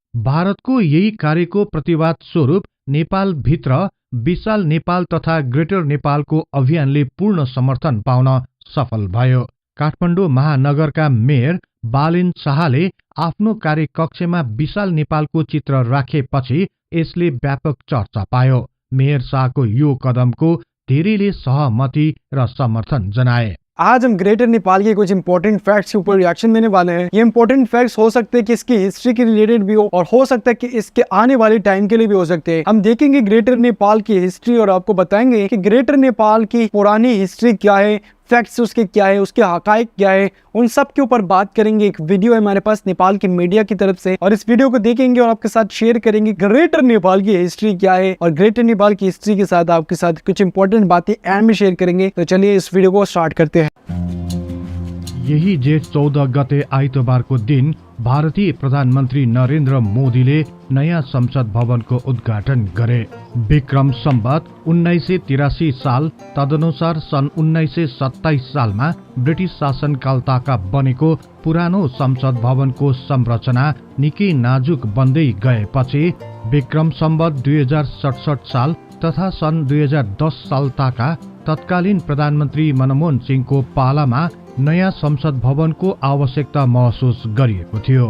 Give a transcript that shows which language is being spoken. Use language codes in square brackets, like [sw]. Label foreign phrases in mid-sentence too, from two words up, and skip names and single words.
[ne] भारतको यही कार्यको प्रतिवाद स्वरूप नेपाल भित्र विशाल नेपाल तथा ग्रेटर नेपालको अभियानले पूर्ण समर्थन पाउन सफल भयो। काठमाडौँ महानगरका मेयर बालेन शाहले आफ्नो कार्यकक्षमा विशाल नेपालको चित्र राखेपछि यसले व्यापक चर्चा पायो। मेयर शाहको यो कदमको धेरैले सहमति र समर्थन जनाए। [hi] आज हम ग्रेटर नेपाल के कुछ [en] important facts [hi] के ऊपर रिएक्शन देने वाले हैं। ये [en] important facts [hi] हो सकते हैं कि इसकी हिस्ट्री के रिलेटेड भी हो और हो सकता है कि इसके आने वाले टाइम के लिए भी हो सकते हैं। हम देखेंगे ग्रेटर नेपाल की हिस्ट्री और आपको बताएंगे कि ग्रेटर नेपाल की पुरानी हिस्ट्री क्या है, फैक्ट्स उसके क्या है, उसके हकाइक क्या है, उन सब के ऊपर बात करेंगे। एक वीडियो है हमारे पास नेपाल की मीडिया की तरफ से और इस वीडियो को देखेंगे और आपके साथ शेयर करेंगे ग्रेटर नेपाल की हिस्ट्री क्या है और ग्रेटर नेपाल की हिस्ट्री के साथ आपके साथ कुछ इंपॉर्टेंट बातें एंड में शेयर करेंगे। तो चलिए इस वीडियो को स्टार्ट करते हैं। [ne] यही जेठ 14 गते आइतबारको दिन भारतीय प्रधानमन्त्री नरेन्द्र मोदीले नयाँ संसद भवनको उद्घाटन गरे। विक्रम सम्वत 1983 साल तदनुसार सन् 1927 सालमा ब्रिटिश शासनकालताका बनेको पुरानो संसद भवनको संरचना निकै नाजुक बन्दै गएपछि विक्रम सम्वत 2067 साल तथा सन् 2010 सालताका तत्कालीन प्रधानमन्त्री मनमोहन सिंहको पालामा नयाँ संसद भवनको आवश्यकता महसुस गरिएको थियो।